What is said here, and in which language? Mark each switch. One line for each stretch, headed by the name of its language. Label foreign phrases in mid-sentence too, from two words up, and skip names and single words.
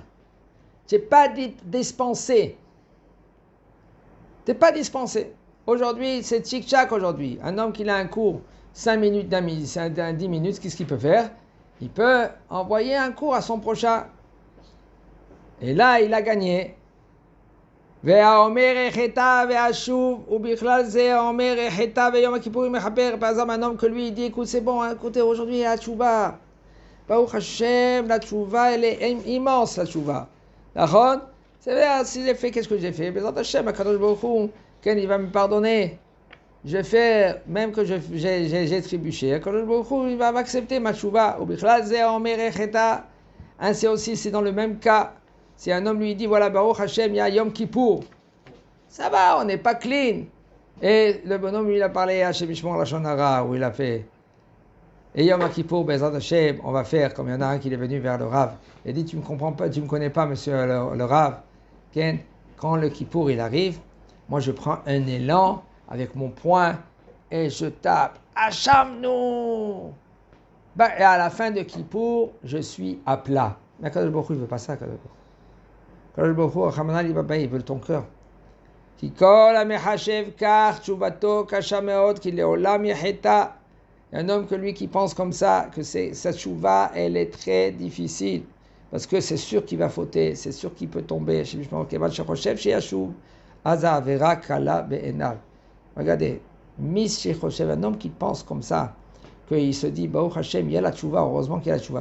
French: Tu n'es pas dispensé. Tu n'es pas dispensé. Aujourd'hui, c'est tchic-tchac aujourd'hui. Un homme qui a un cours, 5 minutes, 10 minutes, qu'est-ce qu'il peut faire? Il peut envoyer un cours à son prochain. Et là, il a gagné.
Hebrew: והאומר החטא והשוב ובכלל זה האומר החטא ויום הכיפורים מחבר
French: par exemple un homme que lui il dit écoute c'est bon écoutez aujourd'hui il y a la tchouva
Hebrew: ברוך השם
French: la tchouva elle est immense la tchouva d'accord c'est vrai si j'ai fait qu'est-ce que j'ai fait
Hebrew: בעזרת השם הקדוש ברוך הוא
French: il va me pardonner je vais faire même que j'ai trébuché
Hebrew: הקדוש ברוך הוא
French: il va m'accepter ma tchouva
Hebrew: ובכלל זה האומר החטא
French: ainsi aussi c'est dans le même cas. Si un homme lui dit, voilà,
Hebrew: ברוך השם,
French: il y a Yom Kippour. Ça va, on n'est pas clean. Et le bonhomme, lui, il a parlé à
Hebrew: השם ישמור לשון הרע,
French: où il a fait. Et Yom Kippour,
Hebrew: בעזרת השם,
French: on va faire, comme il y en a un qui est venu vers le Rav. Il a dit, tu ne me comprends pas, tu ne me connais pas, monsieur le Rav. Quand le Kippour, il arrive, moi, je prends un élan avec mon poing et je tape. Hachamnou! Et à la fin de Kippour, je suis à plat.
Hebrew: Mais קדוש ברוך הוא,
French: il ne veut pas ça,
Hebrew: קדוש ברוך הוא קדוש ברוך הוא רחמנא ליבא בעי,
French: il veut ton cœur.
Hebrew: כי כל המחשב כך תשובתו קשה מאוד כי לעולם יחטא.
French: Un homme que lui qui pense comme ça, que sa tchouva, elle est très difficile. Parce que c'est sûr qu'il va fauter, c'est sûr qu'il peut tomber. Regardez, un homme qui pense comme ça, qu'il se dit,
Hebrew: ברוך השם,
French: il y a la tchouva, heureusement qu'il y a la tchouva.